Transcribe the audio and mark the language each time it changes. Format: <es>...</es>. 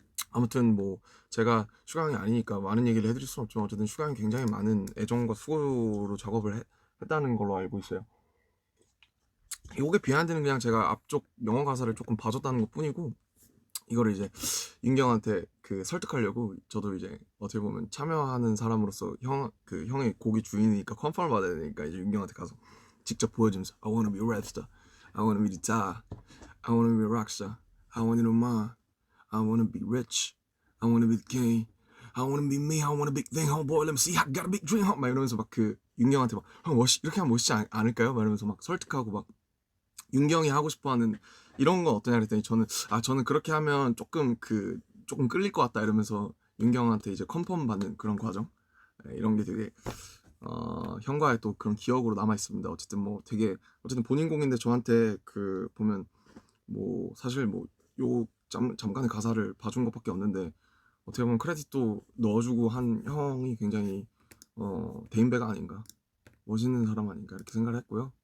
<ko>아무튼 뭐 제가 슈가 형이 아니니까 많은 얘기를 해드릴 수는 없지만 어쨌든 슈가 형이 굉장히 많은 애정과 수고로 작업을 했다는 걸로 알고 있어요. 요게 비하인드는 그냥 제가 앞쪽 영어 가사를 조금 봐줬다는 것 뿐이고, 이거를 이제 윤경한테 그 설득하려고 저도 이제 어떻게 보면 참여하는 사람으로서 그 형의 곡의 주인이니까 컨펌을 받아야 되니까 이제 윤경한테 가서 직접 보여주면서</ko> <en>I wanna be a rap star, I wanna be the star, I wanna be a rock star, I wanna know my, I wanna be rich, I wanna be the king, I wanna be me, I want a big thing, homeboy, let me see, I got a big dream,</en> <ko>막 이러면서 막 그 윤경한테 막 형 이렇게 하면 멋있지 않을까요? 막 이러면서 막 설득하고 막 윤경이 하고 싶어하는 이런 건 어떠냐 그랬더니 저는 그렇게 하면 조금 끌릴 것 같다 이러면서 윤경한테 이제 컨펌 받는 그런 과정, 이런 게 되게 형과의 또 그런 기억으로 남아 있습니다. 어쨌든 뭐 되게 어쨌든 본인 곡인데 저한테 그 보면 뭐 사실 뭐 요 잠깐의 가사를 봐준 것밖에 없는데 어떻게 보면 크레딧도 넣어주고 한 형이 굉장히 대인배가 아닌가, 멋있는 사람 아닌가 이렇게 생각을 했고요.</ko>